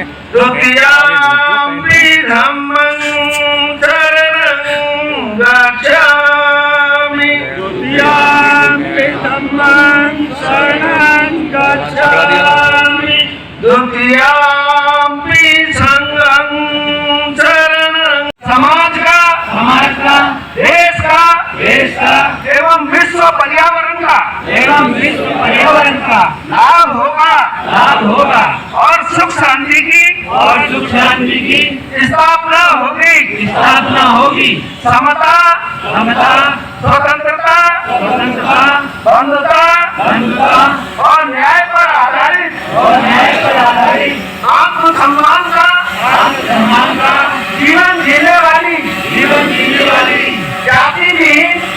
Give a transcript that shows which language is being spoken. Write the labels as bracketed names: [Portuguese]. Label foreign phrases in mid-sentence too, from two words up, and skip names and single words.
[Pali] द्वितीयाम्पि धम्मं शरणं गच्छामि द्वितीयाम्पि धम्मं शरणं गच्छामि द्वितीयाम्पि संघं शरणं [Hindi] समाज का देश का एवं विश्व पर्यावरण का लाभ होगा और सुख शांति की स्थापना होगी समता स्वतंत्रता बंधुता और न्याय पर आधारित आत्मसम्मान का जीवन जीने वाली जातिहीन